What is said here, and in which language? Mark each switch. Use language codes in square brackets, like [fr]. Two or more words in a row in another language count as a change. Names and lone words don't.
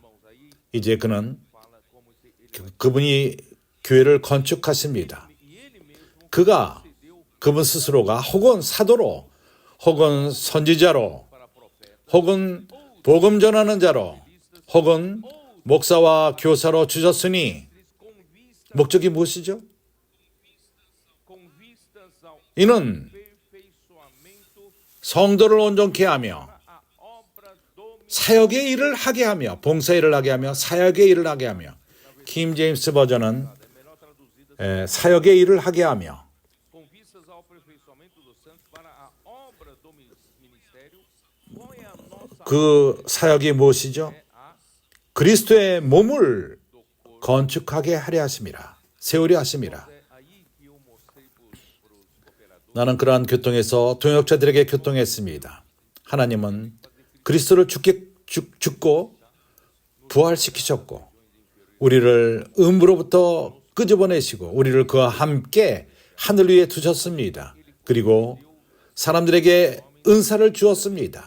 [ko] 이제 그는 그분이 교회를 건축하십니다. 그가 그분 스스로가 혹은 사도로 혹은 선지자로 혹은 복음 전하는 자로 혹은 목사와 교사로 주셨으니 목적이 무엇이죠? [pt] com vistas ao [ko] 이는 [pt] aperfeiçoamento [ko] 성도를 온전케 하며 [pt] a obra do [ko] 사역의 일을 하게 하며 봉사의 일을 하게 하며 사역의 일을 하게 하며 킹 제임스 버전은 [pt] melhor traduzida [ko] 사역의 일을 하게 하며 [pt] com vistas ao aperfeiçoamento dos santos para a obra do ministério. Qual é a nossa [ko] 그 사역이 무엇이죠? [pt] a [ko] 그리스도의 몸을 건축하게 하려 하심이라. 세우려 하심이라. [pt] é aí que eu mostrei para os cooperadores. [ko] 나는 그러한 교통에서 동역자들에게 교통했습니다. 하나님은 그리스도를 죽고 부활시키셨고 우리를 음부로부터 끄집어내시고 우리를 그와 함께 하늘 위에 두셨습니다. 그리고 사람들에게 은사를 주었습니다.